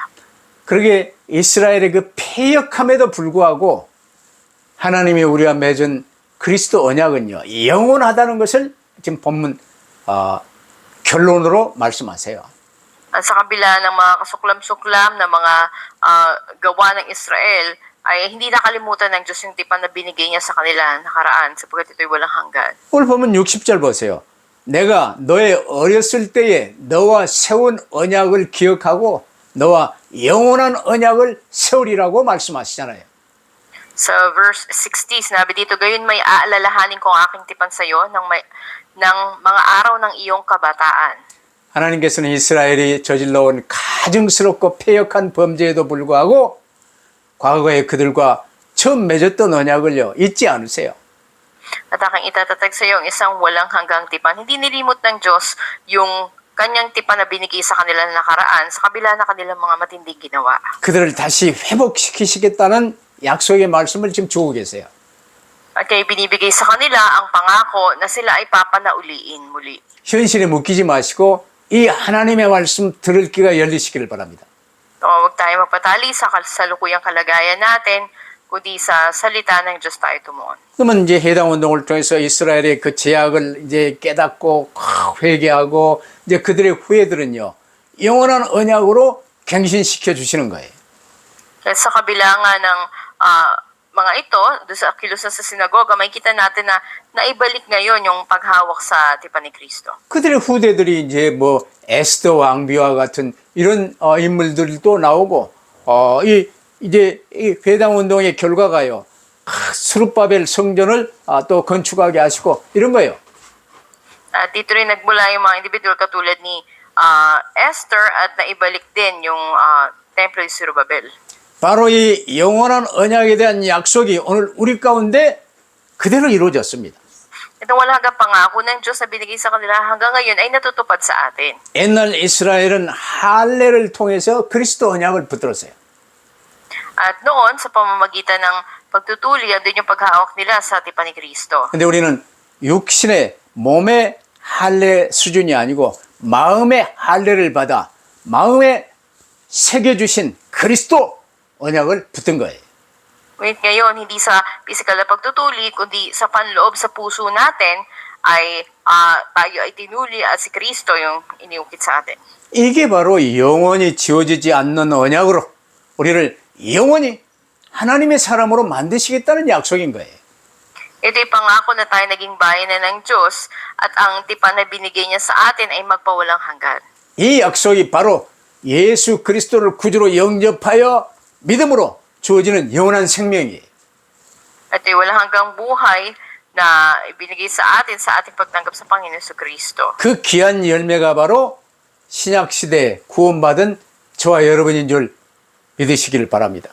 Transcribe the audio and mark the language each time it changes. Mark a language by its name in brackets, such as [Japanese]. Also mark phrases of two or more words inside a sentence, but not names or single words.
[Korean] 그러게 이스라엘의 그 패역함에도 불구하고 하나님이 우리와 맺은 그리스도 언약은요 영원하다는 것을 지금 본문 결론으로 말씀하세요. [Filipino] At sa kabila ng mga kasuklam-suklam na mga gawa ng Israel, ay hindi nakalimutan ng Diyos yung tipan na binigay niya sa kanila nakaraan sapagkat ito'y walang hanggan. [Korean] 오늘 보면 60절 보세요. 내가 너의 어렸을 때에 너와 세운 언약을 기억하고 너와 영원한 언약을 세우리라고 말씀하시잖아요. [Filipino] Sa verse 60, sinabi dito, gayon may aalalahanin ko ang aking tipan sa iyo ng mga araw ng iyong kabataan. [Korean] 하나님께서는 이스라엘이 저질러온 가증스럽고 패역한 범죄에도 불구하고 과거에 그들과 처음 맺었던 언약을요 잊지 않으세요. [Filipino] At aking itatatag sa iyo ang isang walang hanggang tipan. Hindi nilimot ng Diyos yung kanyang tipan na binigay sa kanila na nakaraan sa kabila na kanilang mga matinding ginawa. [Korean] 그들을 다시 회복시키시겠다는 약속의 말씀을 지금 주고 계세요. [Filipino] At kaya binibigay sa kanila ang pangako na sila ay papanauliin muli. [Korean] 현실에 묶이지 마시고 이 하나님의 말씀 들을 귀가 열리시기를 바랍니다. [Filipino] Huwag tayo magpatali sa kasalukuyang kalagayan natin, kundi sa salita ng Diyos tayo tumuon. [Korean] 그러면 이제 해당 운동을 통해서 이스라엘의 그 제약을 이제 깨닫고 회개하고 이제 그들의 후예들은요 영원한 언약으로 갱신시켜 주시는 거예요. [Filipino] Kaya sa kabila nga ng mga ito, doon sa kilusan sa sinagoga, makikita natin na naibalik ngayon yung paghawak sa tipan ni Kristo. [Korean] 그들의 후대들이 이제 뭐 에스더 왕비와 같은 이런 인물들도 나오고 이제 이 회당 운동의 결과가요. 스룹바벨 성전을 또 건축하게 하시고 이런 거예요. [Filipino] At dito rin nagmula yung mga individual katulad ni Esther at naibalik din yung templo ni Zerubbabel. [Korean] 바로 이 영원한 언약에 대한 약속이 오늘 우리 가운데 그대로 이루어졌습니다. [Filipino] Itong walang hanggang pangako ng Diyos na binigay sa kanila hanggang ngayon ay natutupad sa atin. [Korean] 옛날 이스라엘은 할례를 통해서 그리스도 언약을 붙들었어요. [Filipino] At noon, sa pamamagitan ng pagtutuli, andun yung paghawak nila sa tipan ni Kristo. [Korean] 근데 우리는 육신의 몸의 할례 수준이 아니고 마음의 할례를 받아 마음에 새겨주신 그리스도 언약을 붙든 거예요. [Filipino] Ngunit ngayon, hindi sa physical na pagtutuli, kundi sa panloob sa puso natin, ay tayo ay tinuli at si Kristo yung iniukit sa atin. [Korean] 이게 바로 영원히 지워지지 않는 언약으로 우리를 영원히 하나님의 사람으로 만드시겠다는 약속인 거예요. [Filipino] Ito'y pangako na tayo naging bayan ng Diyos at ang tipan na binigay niya sa atin ay magpawalang hanggan. [Korean] 이 약속이 바로 예수 그리스도를 구주로 영접하여 믿음으로 주어지는 영원한 생명이에요. [Filipino] At walang hanggang buhay na ibinigay sa atin sa ating pagtanggap sa Panginoon sa Kristo. [Korean] 그 귀한 열매가 바로 신약시대에 구원받은 저와 여러분인 줄 믿으시길 바랍니다.